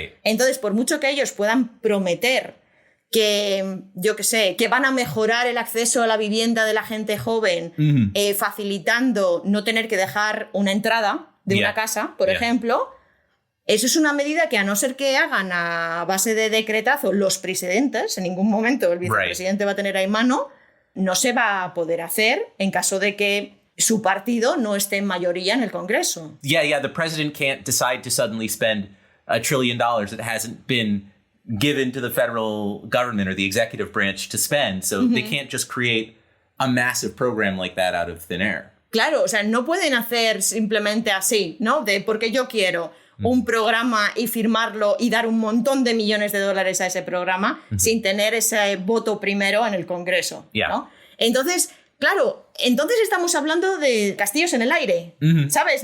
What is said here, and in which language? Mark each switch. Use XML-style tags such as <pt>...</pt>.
<es>Entonces, por mucho que ellos puedan prometer que, yo qué sé, que van a mejorar el acceso a la vivienda de la gente joven, facilitando no tener que dejar una entrada de una casa, por ejemplo, eso es una medida que, a no ser que hagan a base de decretazo los presidentes, en ningún momento el vicepresidente va a tener ahí mano, no se va a poder hacer en caso de que su partido no esté en mayoría en el Congreso.</es> <en>The president can't decide to suddenly spend $1 trillion that hasn't been given to the federal government or the executive branch to spend. So they can't just create a massive program like that out of thin air.</en> <es>Claro, o sea, no pueden hacer simplemente así, ¿no? De porque yo quiero un programa y firmarlo y dar un montón de millones de dólares a ese programa sin tener ese voto primero en el Congreso, ¿no? Entonces, claro, entonces estamos hablando de castillos en el aire, ¿sabes?</es>